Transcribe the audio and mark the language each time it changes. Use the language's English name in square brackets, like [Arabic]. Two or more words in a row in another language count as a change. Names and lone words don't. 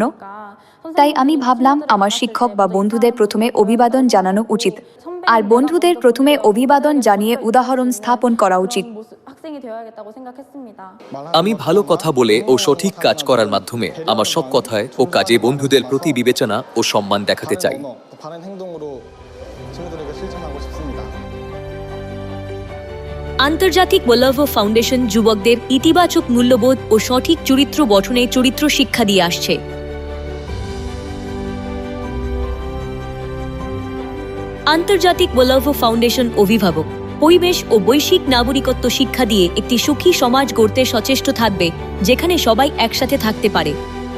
[Bangla] তাই আমি ভাবলাম আমার শিক্ষক বা বন্ধুদের প্রথমে অভিবাদন জানানো উচিত, আর বন্ধুদের প্রথমে অভিবাদন জানিয়ে উদাহরণ স্থাপন করা উচিত। আমি ভালো কথা বলে ও সঠিক কাজ করার মাধ্যমে আমার সব কথায় ও কাজে বন্ধুদের প্রতি বিবেচনা ও সম্মান দেখাতে চাই। [Korean] 바른 행동으로 친구들에게 실천하고 싶습니다. [Bangla] আন্তর্জাতিক ওয়াল্লাভ ফাউন্ডেশন যুবকদের ইতিবাচক মূল্যবোধ ও সঠিক চরিত্র গঠনে চরিত্র শিক্ষা দিয়ে আসছে। আন্তর্জাতিক ওয়াল্লাভ ফাউন্ডেশন অভিভাবক, পরিবেশ ও বৈশ্বিক নাগরিকত্ব শিক্ষা দিয়ে একটি সুখী সমাজ গড়তে সচেষ্ট থাকবে, যেখানে সবাই একসাথে থাকতে পারে।